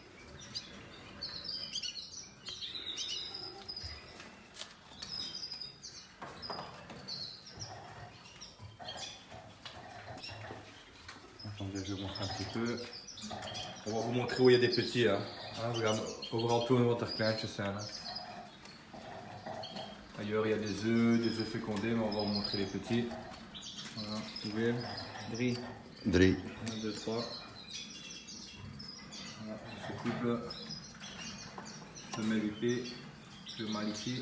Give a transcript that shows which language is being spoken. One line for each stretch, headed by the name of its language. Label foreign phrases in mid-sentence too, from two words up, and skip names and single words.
French: Attendez, je vais vous montrer un petit peu. On va vous montrer où il y a des petits. Hein. Regarde,
Dutch: overal tout wat er kleintjes zijn.
French: Hein. Ailleurs il y a des œufs fécondés, mais on va vous montrer les petits. Voilà, hoeveel? 3. 3. 1, 2, 3. Voilà, ce couple. Femelle huppée, le mâle ici.